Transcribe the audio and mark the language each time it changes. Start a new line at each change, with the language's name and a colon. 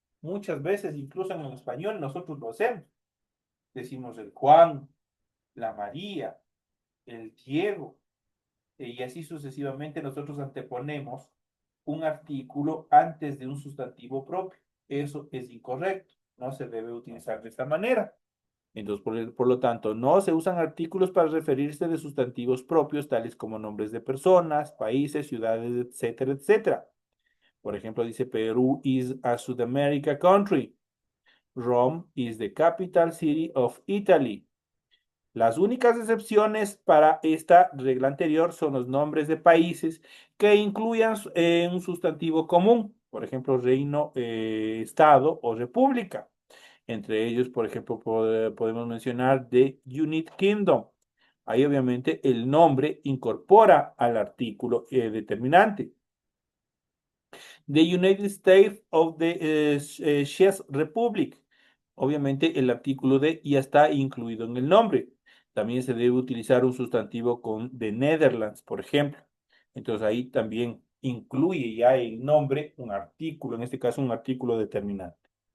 Spanish: Muchas veces, incluso en el español, nosotros lo hacemos. Decimos el Juan, la María, el Diego, y así sucesivamente nosotros anteponemos un artículo antes de un sustantivo propio. Eso es incorrecto. No se debe utilizar de esta manera. Entonces, por lo tanto, no se usan artículos para referirse de sustantivos propios, tales como nombres de personas, países, ciudades, etcétera, etcétera. Por ejemplo, dice
English: Perú is a South America country. Rome is the capital city of Italy.
Spanish: Las únicas excepciones para esta regla anterior son los nombres de países que incluyan un sustantivo común, por ejemplo, reino, estado o república. Entre ellos, por ejemplo, podemos mencionar The United Kingdom. Ahí obviamente el nombre incorpora al artículo determinante.
English: The United States of the Czech Republic.
Spanish: Obviamente el artículo de ya está incluido en el nombre. También se debe utilizar un sustantivo con The Netherlands, por ejemplo. Entonces ahí también incluye ya el nombre, un artículo, en este caso un artículo determinante.